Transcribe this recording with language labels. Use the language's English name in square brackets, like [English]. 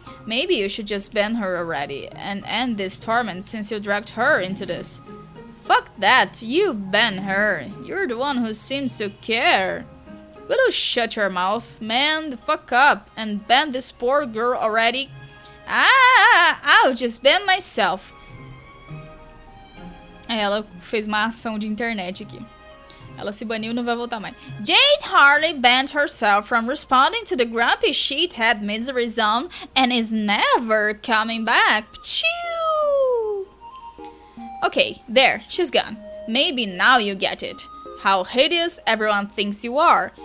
[English] Maybe you should just ban her already and end this torment since you dragged her into this. Fuck that, you ban her. You're the one who seems to care. Will you shut your mouth? Man the fuck up and ban this poor girl already? I'll just ban myself. [Portuguese] Ela fez uma ação de internet aqui. Ela se baniu e não vai voltar mais. [English] Jade hardly banned herself from responding to the grumpy sheethead misery zone and is never coming back. Pachoo! Okay, there, she's gone. Maybe now you get it. How hideous everyone thinks you are.